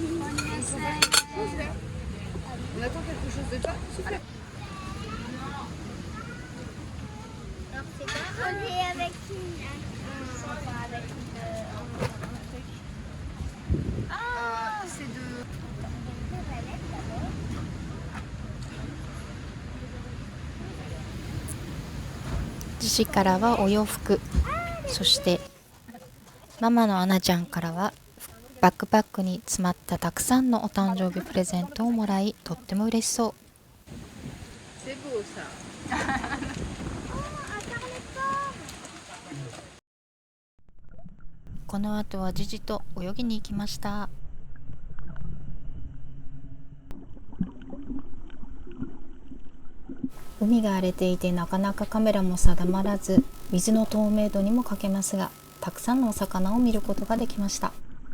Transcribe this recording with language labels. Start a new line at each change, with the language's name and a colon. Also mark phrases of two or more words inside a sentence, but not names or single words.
French: On attend quelque chose de toi. Super. Alors c'est quoi? On est avec avec C'est de...
Japanese: ジジからはお洋服、そしてママのアナちゃんからはバックパックに詰まったたくさんのお誕生日プレゼントをもらい、とっても嬉しそう。
French: C'est beau ça.
Japanese: この後はジジと泳ぎに行きました。海が荒れていてなかなかカメラも定まらず、水の透明度にも欠けますが、たくさんのお魚を見ることができました。